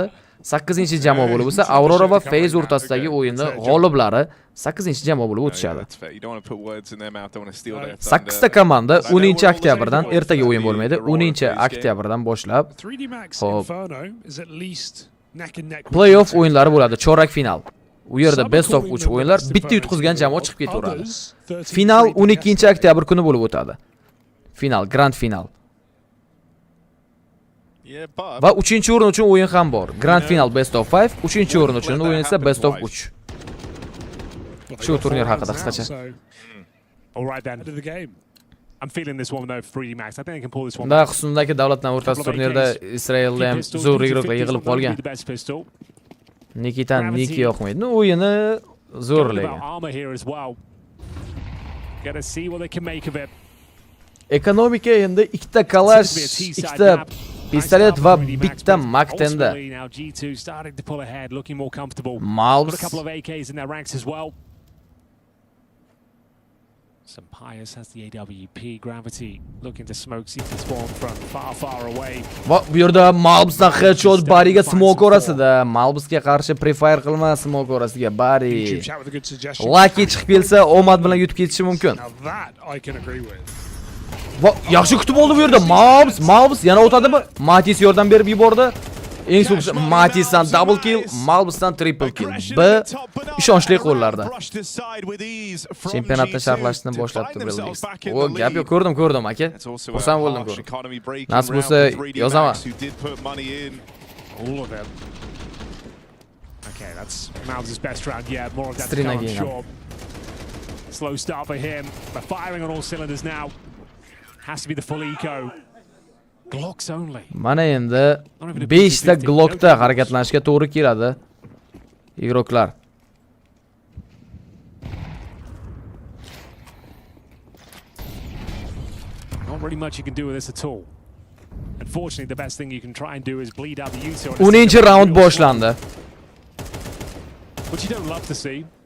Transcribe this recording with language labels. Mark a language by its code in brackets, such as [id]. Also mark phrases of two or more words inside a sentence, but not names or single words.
[uz] 8-jamoa bo'lib bo'lsa, Aurora va FaZe o'rtasidagi o'yinni g'oliblari 8-jamoa bo'lib o'tishadi. 8 ta komanda 10-oktyabrdan ertaga o'yin bo'lmaydi. 10-oktyabrdan boshlab. Xo'p. Play-off o'yinlari bo'ladi, chorak final. U yerda [en] best of 3 [uz] o'yinlar, bitta yutqizgan jamoa chiqib ketaveradi. Final 12-oktyabr kuni bo'lib o'tadi. Final, [en] grand final. [uz] Va 3-o'rin uchun o'yin ham bor. [en] Grand final best of 5, [uz] 3-o'rin uchun o'yin esa [en] best of 3. [uz] Shu turnir haqida qisqacha. [en] I'm feeling this one though, 3D Max. I think they can pull this one. [uz] Da Xusundagi davlatlar o'rtasida turnirda Israelda ham zo'r igroqlar yig'ilib qolgan. Nikitan Niki yoqmaydi. O'yini zo'rlagan. [en] Gotta see what they can make of it. [uz] Ekonomika endi 2 ta kalash, 2 ta pistolet va bitta Mac-tenda. Mongolz. [en] Sampayus has the AWP. Gravity looking to smoke CT spawn from far away. [uz] Va bu yerda Mongolzdan headshot Bariga smoke orasida. Mongolzga qarshi prefire qilma smoke orasiga Bari. Lucky chiqib kelsa omad bilan yutib ketishi mumkin. Va yaxshi kutib oldi bu yerda Mongolz yana o'tadimi? Matiz yordam berib yubordi. Eng so'nggi Matizdan [en] double kill, [uz] Mongolzdan [en] triple kill. [uz] B ishonchli qo'llarda. Chempionatda sharhlashni boshlatdi Brillis. O gap yo'q, ko'rdim aka. Xursand bo'ldim ko'rib. Nasib bo'lsa yozaman. [en] All of them. Okay, that's Mongolz's best round yet. More of that to come, sure. Slow start for him, but firing on all cylinders now. Has to be the full eco. Glocks only. [uz] Mana endi 5 ta Glockda harakatlanishga to'g'ri keladi. Igroqlar. [en] Not really much you can do with this at all. Unfortunately, the best thing you can try and do is bleed out the user. [uz] 10-round boshlandi. [en] Which you don't love to see.